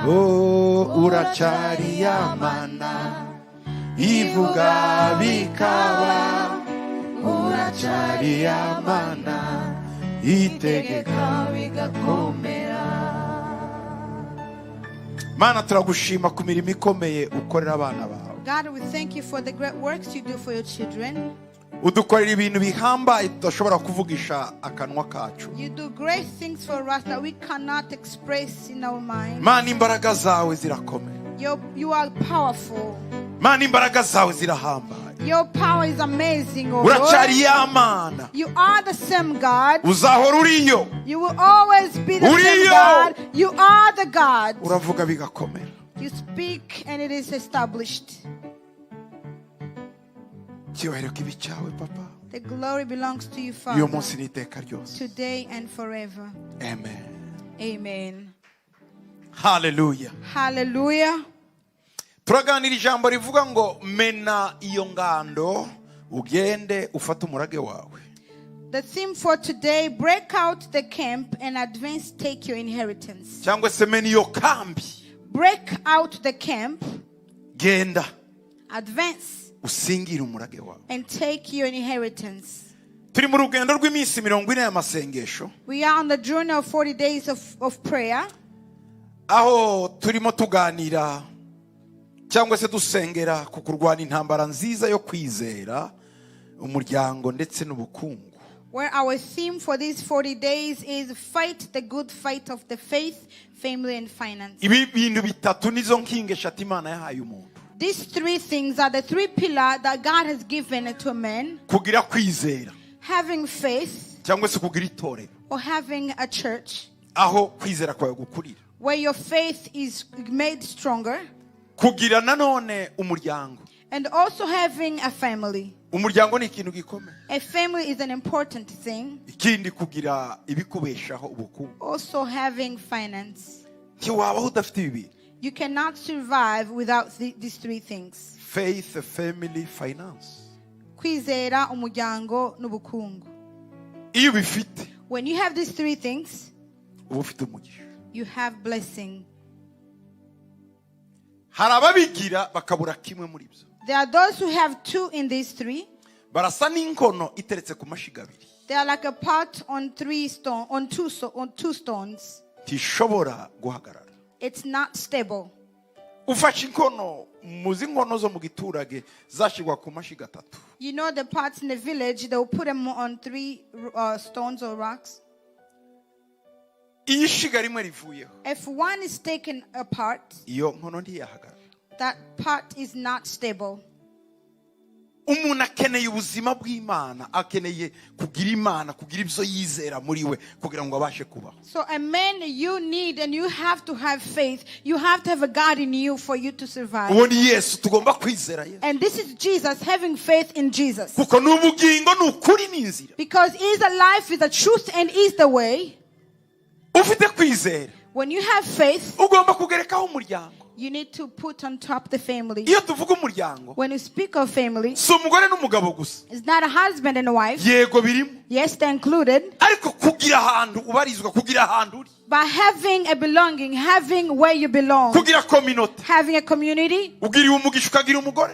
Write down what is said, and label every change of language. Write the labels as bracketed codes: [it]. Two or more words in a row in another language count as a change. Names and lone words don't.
[rw] Oh, uracyari yamana ivuga bikaba, uracyari yamana itegeka bigakomera. Mana turagushima ku mirimo ikomeye ukorera abana bawe. [en] God, we thank you for the great works you do for your children. [rw] Udukorera ibintu bihambaye tudashobora kuvugisha akanwa kacu. [en] You do great things for us that we cannot express in our mind. [rw] Mana imbaraga zawe zirakomeye. [en] You are powerful. [rw] Mana imbaraga zawe zirahambaye. [en] Your power is amazing, oh [rw] Uracyari [en] Lord. [rw] yamana. [en] You are the same God. [rw] Uzahora uriyo. [en] You will always be the same [rw] Uriyo. [en] God. You are the God. [rw] Uravuga bigakomera. [en] You speak and it is established. [rw] Cyubahiro kibi cyawe papa. [en] The glory belongs to you, [rw] Uyu [en] Father, [rw] munsi n'iteka ryose. [en] today and forever. Amen. Amen. Hallelujah. Hallelujah. [rw] Turaganira ijambo rivuga ngo mena iyo ngando ugende ufate umurage wawe. [en] The theme for today, break out the camp and advance, take your inheritance. [rw] Cyangwa se mena iyo kambi. [en] Break out the camp, [rw] Genda [en] advance, [rw] usingire umurage wawe. [en] and take your inheritance. [rw] Turi mu rugendo rw'iminsi 40 y'amasengesho, [en] We are on the journey of 40 days of prayer, [rw] aho turimo tuganira cyangwa se dusengera ku kurwana intambara nziza yo kwizera umuryango ndetse n'ubukungu. [en] where our theme for these 40 days is fight the good fight of the faith, family, and finance. [rw] Ibi bintu bitatu nizo nkingi eshatu Imana yahaye umuntu. [en] These three things are the three pillars that God has given to a man: [rw] Kugira kwizera [en] having faith [rw] cyangwa se kugira itorero, [en] or having a church [rw] aho kwizera kwawe gukurira. [en] where your faith is made stronger, [rw] Kugira nanone umuryango. [en] and also having a family. [rw] Umuryango ni ikintu gikomeye. [en] A family is an important thing. [rw] Ikindi kugira ibikubeshaho ubukungu. [en] Also having finance. [rw] Ntiwabaho udafite ibi. [en] You cannot survive without these three things: Faith, family, finance. [rw] kwizera, umuryango, n'ubukungu. Iyo bifite, [en] When you have these three things, [rw] uba ufite umugisha. [en] you have blessing. [rw] Hari ababigira bakabura kimwe muri byo. [en] There are those who have two in these three. [rw] Barasa n'inkono iteretse ku mashiga abiri. [en] They are like a pot on two stones. [rw] tishobora guhagarara. [en] It's not stable. [rw] Ufashe inkono, muzi inkono zo mu giturage zashigwa ku mashiga 3. [en] You know the pots in the village, they'll put them on 3 stones or rocks. [rw] Iyo ishiga rimwe rivuyeho, [en] If one is taken apart, [rw] iyo nkono ntiyahagarara. [en] that pot is not stable. [rw] Umuntu akeneye ubuzima bw'Imana, akeneye kugira Imana, kugira ibyo yizera muri we kugira ngo abashe kubaho. [en] So a man, you need and you have to have faith. You have to have a God in you for you to survive. [rw] Uwo ni Yesu, tugomba kwizera Yesu. [en] And this is Jesus, having faith in Jesus. [rw] Kuko ni ubugingo, ni ukuri, ni inzira. [en] Because He is the life, is the truth, and is the way. [rw] Ufite kwizera, [en] When you have faith, [rw] ugomba kugerekaho umuryango. [en] you need to put on top the family. [rw] Iyo tuvuga umuryango, [en] When you speak of family, [rw] si umugore n'umugabo gusa. [en] it's not a husband and a wife. [rw] Yego birimo. [en] Yes, they're included. [rw] Ariko kugira ahantu ubarizwa, kugira ahantu uri, [en] By having a belonging, having where you belong, [rw] kugira community. [en] having a community, [rw] Ugiriwe umugisha ukagira umugore,